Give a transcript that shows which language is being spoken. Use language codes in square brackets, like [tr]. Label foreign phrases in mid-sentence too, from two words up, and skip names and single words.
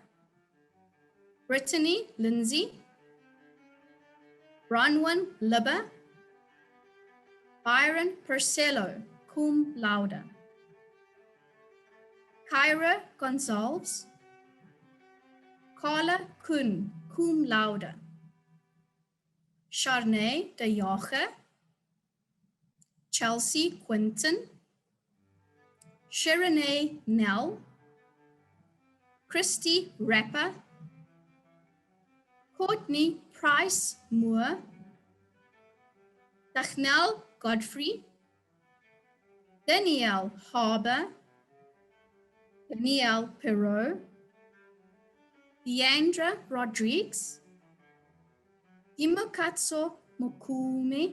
[en] Brittany Lindsay. Bronwyn Libba. Byron Purcello, [la] cum laude. [en] Kyra Gonzalez. Carla Kuhn, [la] cum laude. [en] Charnay de Jager. Chelsea Quinton. Sharonay Nell. Christy Rapper. Courtney Price Moore. Dachnel Godfrey. Danielle Harbour. Danielle Perot. Deandra Rodriguez. Dimokatso Mokume.